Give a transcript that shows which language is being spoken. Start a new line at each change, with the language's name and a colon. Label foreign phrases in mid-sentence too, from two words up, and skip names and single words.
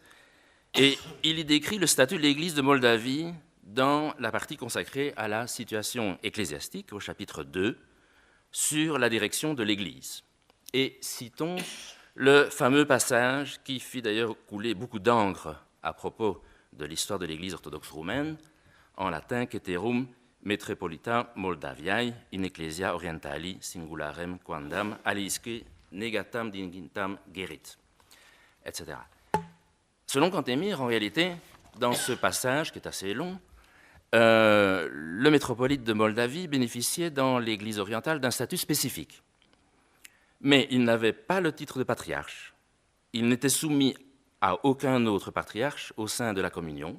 French: Et il y décrit le statut de l'Église de Moldavie dans la partie consacrée à la situation ecclésiastique, au chapitre 2, sur la direction de l'Église. Et citons le fameux passage qui fit d'ailleurs couler beaucoup d'encre à propos de l'histoire de l'Église orthodoxe roumaine, en latin,
Latin: Ceterum metropolita Moldaviae in ecclesia orientali singularem quandam alisque negatam dignitatem gerit,
French: etc. Selon Cantemir, en réalité, dans ce passage qui est assez long, le métropolite de Moldavie bénéficiait dans l'Église orientale d'un statut spécifique. Mais il n'avait pas le titre de patriarche. Il n'était soumis à aucun autre patriarche au sein de la communion.